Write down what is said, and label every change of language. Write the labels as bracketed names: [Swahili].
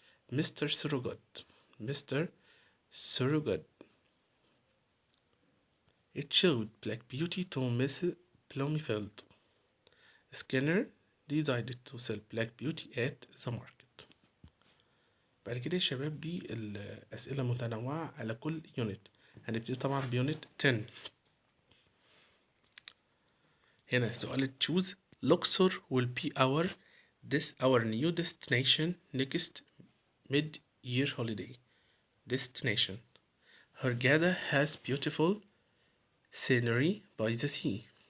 [English] Mr. Thurgood it showed Black Beauty to Mrs. Bloomfield. Skinner decided to sell Black Beauty at the market. [Arabic] بعد كده يا شباب دي الأسئلة متنوعة على كل يونت. هنبتدي طبعا بيونت 10. هنا سؤال [English] choose Luxor will be our new destination next mid-year holiday. Destination. Hurghada has beautiful scenery by the sea.